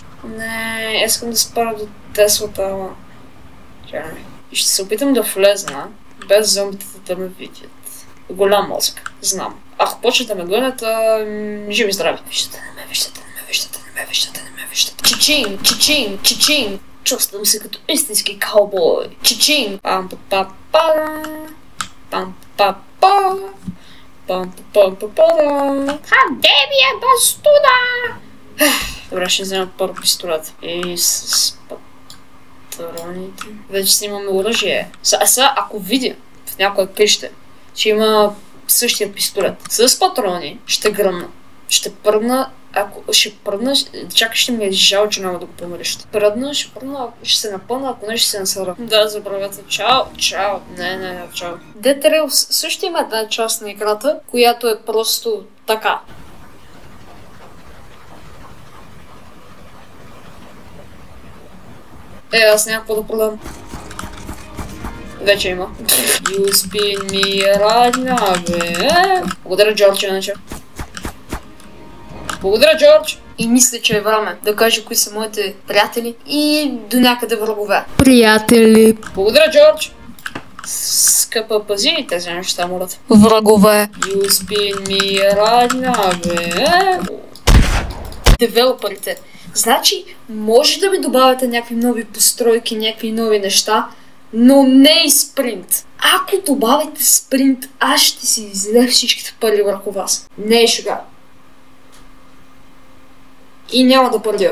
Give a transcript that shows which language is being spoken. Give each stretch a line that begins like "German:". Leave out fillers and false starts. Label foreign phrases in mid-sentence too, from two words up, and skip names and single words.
Bulgarian: Не, искам да спара до Теслата, ама... И ще се опитам да влезна, без зомбитата да ме видят. Голям мозък, знам. Ако почнат да ме гледат, живи здрави. Виждате, не ме виждате, не ме виждате, не ме виждате, не ме виждате. Чичинг, чичинг, чичинг. Чувствам се като истински каубой. Чичинг. Пам-па-па-па. Пам-па-па. Пам-па-па-па-па. Къде ми е бастуна? Добре, ще взема първо пистолет. И с патроните. Вече снимаме оръжие. Сега, ако видя в някое къще, че има същия пистолет с патрони, ще гръмна. Ще пръдна, ако ще пръдна, чакай, ще ми е жал, че няма да го померя. Ще пръдна, ще се напълна, ако не ще се насъра. Да, забравете. Чао, чао. Не, чао. Dead Trails също има една част на играта, която е просто така. Аз няма какво да продам. Вече има.
English: You spin me right now,
Bulgarian: бе. Благодаря, Джордж, иначе. Благодаря, Джордж! И мисля, че е време да кажа кои са моите приятели и до някъде врагове. Приятели! Благодаря, Джордж! Скъпа, пази тези неща, молят. Врагове!
English: You spin me right now,
Bulgarian: бе. Девелоперите. Значи, може да ми добавяте някакви нови постройки, някакви нови неща, но не и спринт. Ако добавите спринт, аз ще си излея всичките пари върху вас. Не е шега. И няма да пърдя.